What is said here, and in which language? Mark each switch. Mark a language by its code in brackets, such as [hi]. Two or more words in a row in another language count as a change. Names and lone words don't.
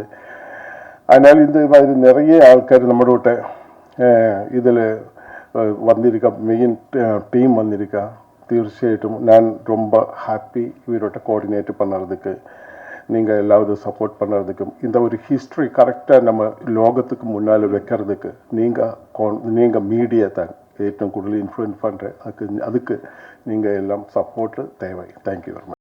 [ta] அதனால் இந்த மாதிரி நிறைய ஆൾക്കാർ நம்மளோட இதில் வந்திருக்கா, மெயின் டீம் வந்திருக்கா. തീർച്ചയായിട്ടും நான் ரொம்ப ஹாப்பி இவரோட கோஆர்டினேட் பண்ணுறதுக்கு, நீங்கள் எல்லாரும் சப்போர்ட் பண்ணுறதுக்கும், இந்த ஒரு ஹிஸ்ட்ரி கரெக்டாக நம்ம லோகத்துக்கு முன்னால் வைக்கிறதுக்கு நீங்கள் மீடியா தான் [ml] ഏറ്റവും കൂടുതൽ ഇൻഫ്ലുവൻസ് [ta] பண்ணுறேன். அதுக்கு நீங்கள் எல்லாம் சப்போர்ட்டு தேவை. [en] Thank you very much.